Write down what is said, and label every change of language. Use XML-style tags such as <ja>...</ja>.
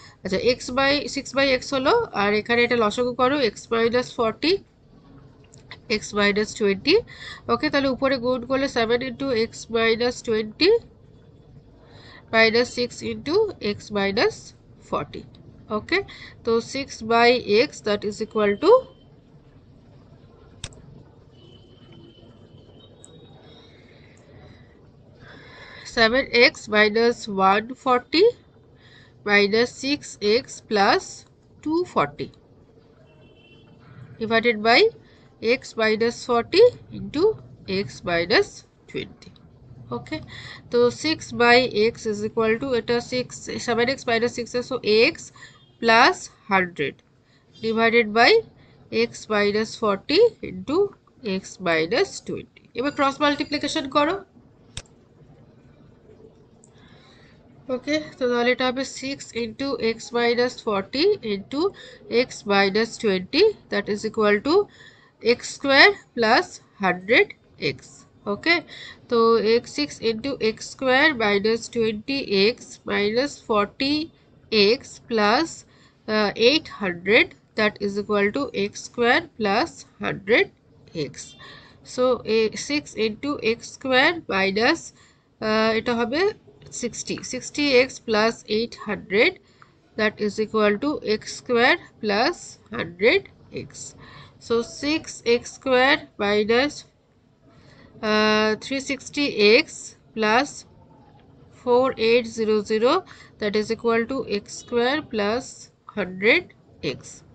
<bn>আচ্ছা, six by x হলো, আর এখানে এটা লসাগু করো, এক্স মাইনাস 40 এক্স মাইনাস 20। ওকে, তাহলে উপরে গুণ করলে 7 into x minus 20</bn> <en>minus 6 into x minus 40. Okay, so 6 by x, that is equal to 7x minus 140 minus 6x plus 240 divided by x minus 40 into x minus 20.</en> <bn>ওকে, তো 6 by x is equal to, এটা 7x minus 6, so x plus 100 divided by x minus 40 into x minus 20। এবার cross multiplication করো। ওকে, তো তাহলে এটা হবে 6 into x minus 40 into x minus 20, that is equal to x square plus 100x। ওকে, তো x6 into x square minus 20x minus 40x plus 800, that is equal to x square plus 100x। So 6 into x square minus এটা হবে 60x plus 800,</bn> <en>that is equal to x square plus 100x. So 6x square minus 360x plus 4800, that is equal to x square plus 100x.</en>